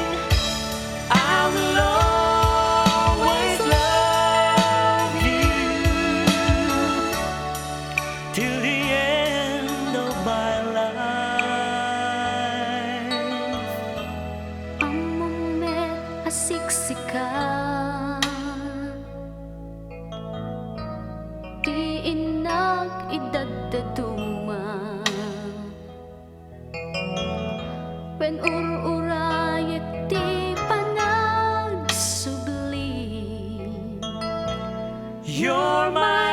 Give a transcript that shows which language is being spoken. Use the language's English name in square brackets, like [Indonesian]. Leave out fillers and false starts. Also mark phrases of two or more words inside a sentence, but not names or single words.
[English] I will always love you till the end of my life. [Iloko] Among met asiksika, di inag idagdaduma, wen ururayek di panagsubli. [English] You're my